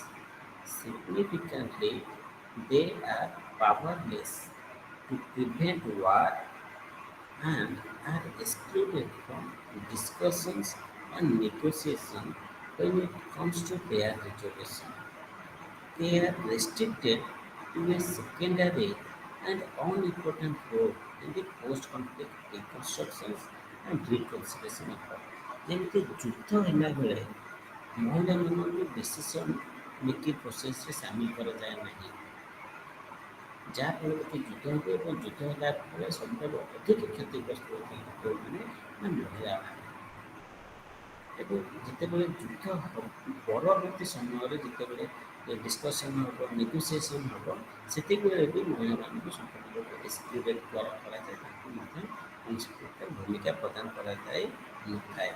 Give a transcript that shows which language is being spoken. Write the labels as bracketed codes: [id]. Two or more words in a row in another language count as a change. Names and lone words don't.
[en] Significantly, they are powerless to prevent war and are excluded from discussions and negotiation when it comes to their resolution. They are restricted to a secondary and unimportant role in the post-conflict reconstructions and reconciliation effort. [or] ଯେମିତି ଯୁଦ୍ଧ ହେଲା ବେଳେ ମହିଳାମାନଙ୍କୁ [en] decision making process-re [or] ସାମିଲ କରାଯାଏ ନାହିଁ, ଯାହାଫଳରେ କି ଯୁଦ୍ଧ ହେବ ଏବଂ ଯୁଦ୍ଧ ହେଲା ପରେ ସବୁଠାରୁ ଅଧିକ କ୍ଷତିଗ୍ରସ୍ତ ହେଉଛନ୍ତି କେଉଁମାନେ ନା ମହିଳାମାନେ। ଏବଂ ଯେତେବେଳେ ଯୁଦ୍ଧ ପରବର୍ତ୍ତୀ ସମୟରେ ଯେତେବେଳେ ଡିସ୍କସନ୍ ହେବ ନେଗୋସିଏସନ୍ ହେବ ସେତେବେଳେ ବି ମହିଳାମାନଙ୍କୁ ସମ୍ପୂର୍ଣ୍ଣ ରୂପେ ଏକ୍ସକ୍ଲୁଡେଡ୍ କରାଯାଏ, ତାଙ୍କୁ ମଧ୍ୟ କୌଣସି ପ୍ରକାର ଭୂମିକା ପ୍ରଦାନ କରାଯାଇ ନଥାଏ।